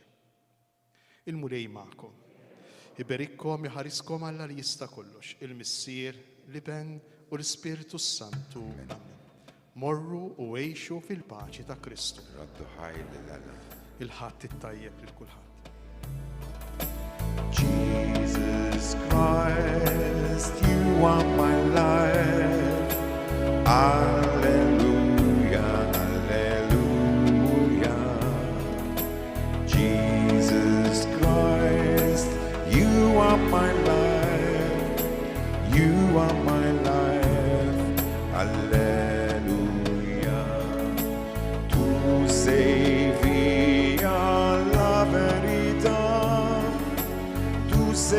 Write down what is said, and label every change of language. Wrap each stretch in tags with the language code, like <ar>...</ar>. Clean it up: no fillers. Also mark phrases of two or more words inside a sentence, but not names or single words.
<mt>Il-mulej magħkom. Iberikkom iħariskom Alla li jista' kollox, il-Missier, l-Iben u l-Ispiritu Santu. Morru u għejxu fil-paċi ta' Kristu. Raddu ħajl l-għala. Il-ħadd it-tajjeb lil kulħadd.</mt> <en>Jesus Christ, you are my life. Hallelujah, hallelujah. Jesus Christ, you are my life. You are my life. Hallelujah.</en> <it>Tu sei via la verità. Tu</it>